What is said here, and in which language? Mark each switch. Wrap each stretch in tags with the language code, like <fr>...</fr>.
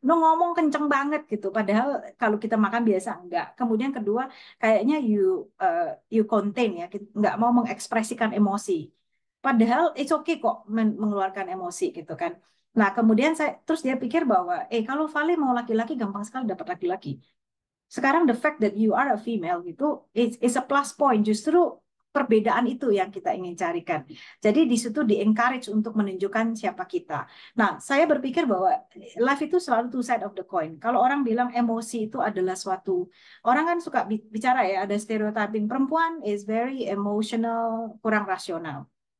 <id>Ngomong kenceng banget gitu. Padahal kalau kita makan biasa enggak. Kemudian kedua kayaknya</id> <en>you contain</en> <id>ya, nggak mau mengekspresikan emosi. Padahal</id> <en>it's okay</en> <id>kok mengeluarkan emosi gitu kan. Nah kemudian terus dia pikir bahwa kalau Vale mau laki-laki gampang sekali dapat laki-laki. Sekarang</id> <en>the fact that you are a female</en> <id>gitu</id> <en>is a plus point.</en> <id>Justru perbedaan itu yang kita ingin carikan. Jadi di situ di-encourage untuk menunjukkan siapa kita. Nah, saya berpikir bahwa life itu selalu</id> <en>two side of the coin.</en> <id>Kalau orang bilang emosi itu adalah suatu, orang kan suka bicara ya, ada stereotyping perempuan</id> <en>is very emotional,</en> <id>kurang rasional.</id>